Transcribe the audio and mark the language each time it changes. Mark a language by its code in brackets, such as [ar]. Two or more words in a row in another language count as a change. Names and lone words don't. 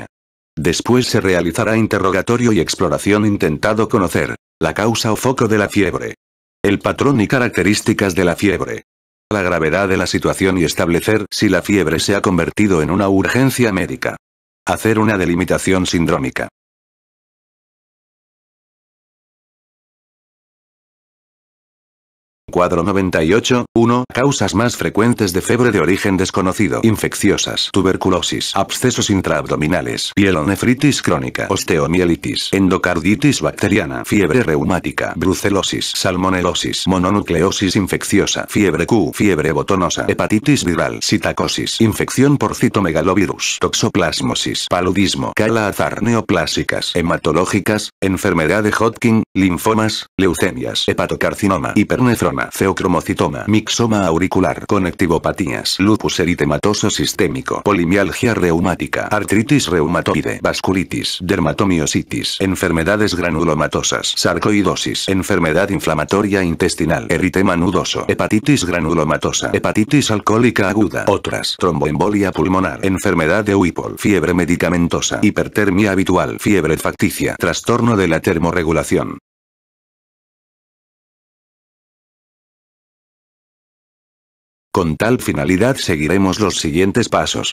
[es] Después se realizará interrogatorio y exploración intentando conocer la causa o foco de la fiebre, el patrón y características de la fiebre, la gravedad de la situación y establecer si la fiebre se ha convertido en una urgencia médica. Hacer una delimitación sindrómica. Cuadro 98, 1. Causas más frecuentes de fiebre de origen desconocido. Infecciosas. Tuberculosis. Abscesos intraabdominales. Pielonefritis crónica. Osteomielitis. Endocarditis bacteriana. Fiebre reumática. Brucelosis. Salmonelosis. Mononucleosis infecciosa. Fiebre Q. Fiebre botonosa. Hepatitis viral. Sitacosis. Infección por citomegalovirus. Toxoplasmosis. Paludismo. Cala-azar. Neoplásicas. Hematológicas. Enfermedad de Hodgkin. Linfomas. Leucemias. Hepatocarcinoma. Hipernefrona. Feocromocitoma, mixoma auricular, conectivopatías, lupus eritematoso sistémico, polimialgia reumática, artritis reumatoide, vasculitis, dermatomiositis, enfermedades granulomatosas, sarcoidosis, enfermedad inflamatoria intestinal, eritema nudoso, hepatitis granulomatosa, hepatitis alcohólica aguda, otras, tromboembolia pulmonar, enfermedad de Whipple, fiebre medicamentosa, hipertermia habitual, fiebre facticia, trastorno de la termorregulación. Con tal finalidad seguiremos los siguientes pasos.